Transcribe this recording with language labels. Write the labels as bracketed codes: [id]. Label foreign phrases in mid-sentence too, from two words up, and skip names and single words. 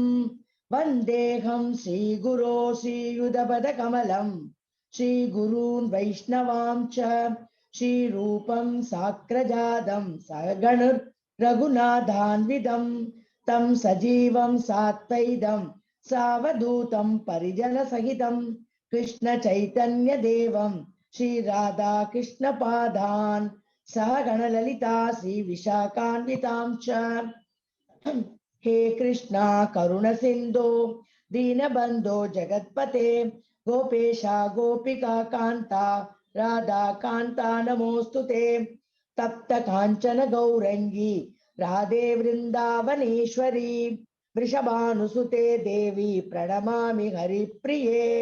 [sa] वन्देऽहं श्री गुरोः श्रीयुतपद कमलं श्री गुरून् वैष्णवां च श्री रूपं साग्रजातं सहगण रघुनाथान्वितं तं सजीवं साद्वैतं सावधूतं परिजन सहितं कृष्ण चैतन्य देवं श्री राधा कृष्ण पादान् सहगण ललिता श्री विशाखान्वितां च. हे कृष्णा करुण सिंधो दीनबंधो जगत्पते गोपेशा गोपिका कांता राधा कांता नमोस्तुते. तप्त कांचन गौरंगी राधे वृंदावनेश्वरी वृषभानुसुते देवी प्रणमामि हरिप्रिये.